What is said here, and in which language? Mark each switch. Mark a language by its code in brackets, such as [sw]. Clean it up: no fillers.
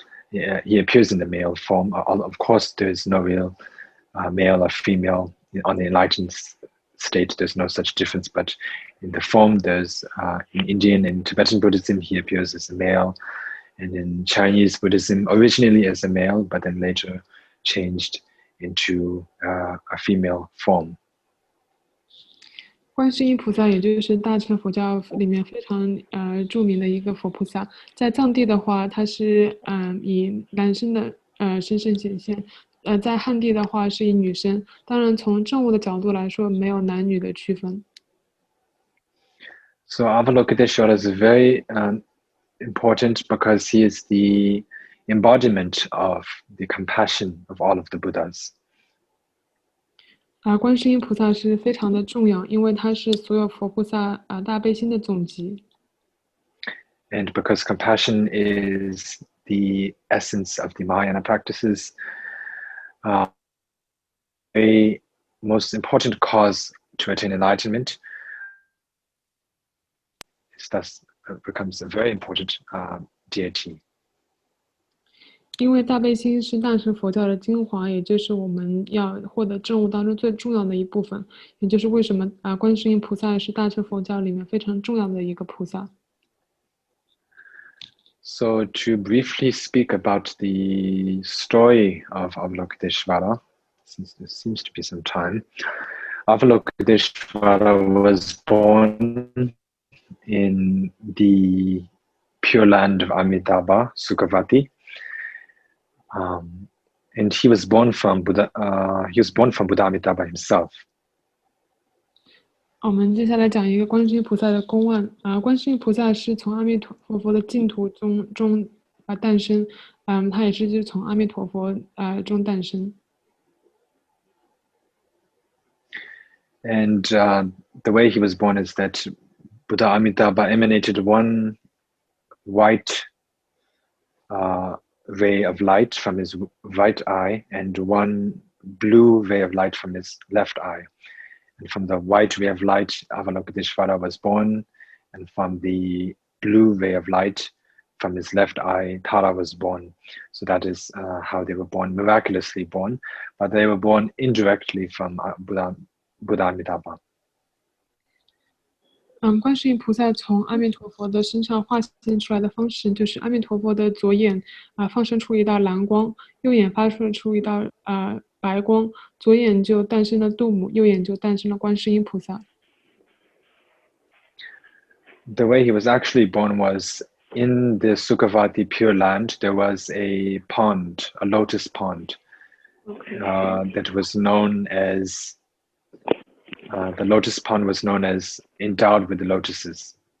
[en] He appears in the male form. Of course, there's no real male or female on the enlightened state. There's no such difference, but in the form, there's in Indian and Tibetan Buddhism he appears as a male, and in Chinese Buddhism originally as a male, but then later changed into a female form. [zh] 观世音菩萨也就是大乘佛教里面非常著名的一个佛菩萨，在藏地的话，他是以男生的身份显现，在汉地的话是以女生。当然，从政务的角度来说，没有男女的区分。 [en] So Avalokiteshvara is very important because he is the embodiment of the compassion of all of the Buddhas. [zh] 观世音菩萨是非常的重要，因为他是所有佛菩萨大悲心的总集。 [en] And because compassion is the essence of the Mahayana practices, a most important cause to attain enlightenment, thus becomes a very important deity. [zh] 因为大悲心是大乘佛教的精华，也就是我们要获得证悟当中最重要的一部分，也就是为什么观世音菩萨是大乘佛教里面非常重要的一个菩萨。 [en] So to briefly speak about the story of Avalokiteshvara, since there seems to be some time, Avalokiteshvara was born in the Pure Land of Amitabha, Sukhavati. And he was born from Buddha Amitabha himself. [zh] 我们接下来讲一个观世音菩萨的公案观世音菩萨是从阿弥陀佛的净土中诞生，他也是就是从阿弥陀佛中诞生。 [en] And the way he was born is that Buddha Amitabha emanated one white ray of light from his right eye and one blue ray of light from his left eye. And from the white ray of light, Avalokiteshvara was born, and from the blue ray of light from his left eye, Tara was born. So that is how they were born, miraculously born, but they were born indirectly from Buddha Amitabha. [zh] 观世音菩萨从阿弥陀佛的身上化现出来的方式，就是阿弥陀佛的左眼放射出一道蓝光，右眼发射出一道白光，左眼就诞生了度母，右眼就诞生了观世音菩萨。 [en] the way he was actually born was in the Sukhavati Pure Land. There was a pond, a lotus pond, that was known as the lotus pond was known as endowed with the lotuses.